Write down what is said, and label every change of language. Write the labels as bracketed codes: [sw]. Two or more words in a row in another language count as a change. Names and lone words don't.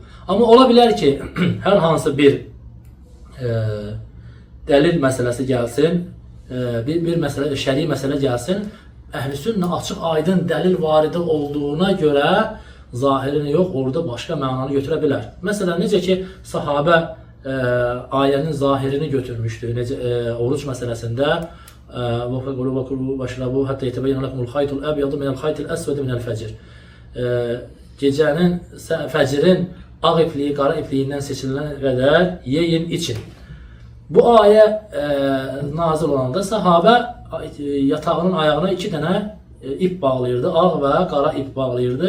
[az] Amma ola bilər ki, hər hansı bir dəlil məsələsi gəlsin, bir məsələ, şəri məsələ gəlsin, əhl-i sünnə açıq aydın dəlil varidə olduğuna görə zahirini yox, orada başqa mənanı götürə bilər. Məsələn, necə ki, sahabə ayənin zahirini götürmüşdü. Oruç məsələsində [ar] وَفَقُلُوا وَكُلُوا وَشْرَبُوا حَتَّى يَتَبَيَّنَ لَكُمُ الْخَيْطُ الْأَبْيَضُ مِنَ الْخَيْطِ الْأَسْوَدِ مِنَ الْفَجْرِ [az] Gecənin, fəcrin ağ ipliyi, qara ipliyindən seçilənə qədər yeyin, için. Bu ayə nazil olanda sahabə yatağının ayağına 2 dənə ip bağlayırdı, ağ və qara ip bağlayırdı.